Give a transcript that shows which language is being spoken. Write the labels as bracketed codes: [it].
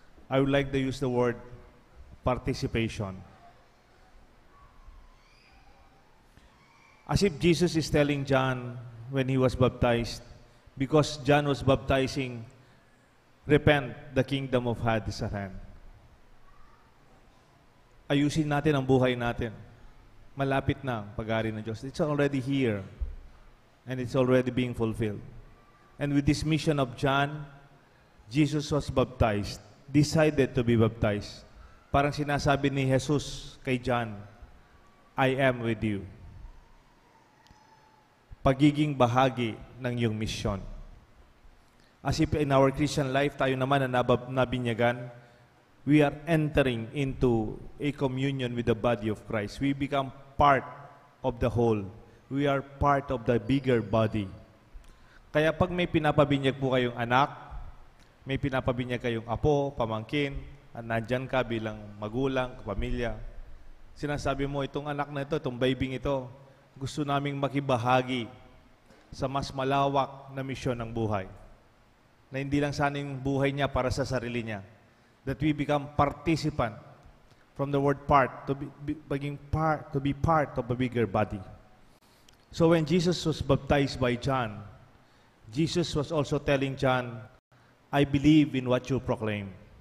[en] I would like to use the word participation. As if Jesus is telling John when he was baptized, because John was baptizing, repent, the kingdom of God is at hand. [tl] Ayusin natin ang buhay natin. Malapit na ang pag-ari ng Diyos. [en] It's already here. And it's already being fulfilled. And with this mission of John, Jesus was baptized, decided to be baptized. [tl] Parang sinasabi ni Jesus kay John, [en] I am with you. [tl] Pagiging bahagi ng iyong misyon. [en] As if in our Christian life, [tl] tayo naman na nabinyagan, [en] we are entering into a communion with the body of Christ. We become part of the whole. We are part of the bigger body. [tl] Kaya pag may pinapabinyag po kayong anak, may pinapabinyag kayong apo, pamangkin, at nandyan ka bilang magulang, pamilya, sinasabi mo, itong anak na ito, itong baby ito, gusto naming makibahagi sa mas malawak na misyon ng buhay. Na hindi lang sana yung buhay niya para sa sarili niya. [en] That we become participant from the word part, to be part of a bigger body. So when Jesus was baptized by John, Jesus was also telling John, I believe in what you proclaim.